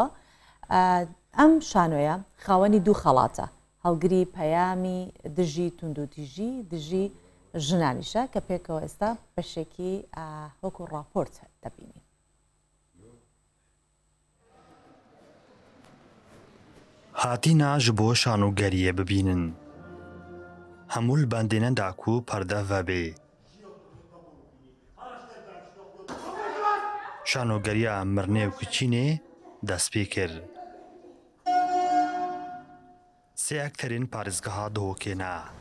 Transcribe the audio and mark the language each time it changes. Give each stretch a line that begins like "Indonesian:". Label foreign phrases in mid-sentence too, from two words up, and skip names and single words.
Central Kurdish: ئەم شانۆیە خاوەنی 2 خەڵاتە هەڵگری پەیامی دژی توندوتیژی دژی ژنانیشە کە پێکەوە ئێستا بەشێکی وەکو ڕاپۆرت دەبینی.
Kurdish: هاتینا ji bo şanûgeriyê bibînin hemû li bendîne da ku perde vebê şanûgeriya mirinê û kiçînê dest pê kir. Sê ekterên parêzgeha Duhokê ne.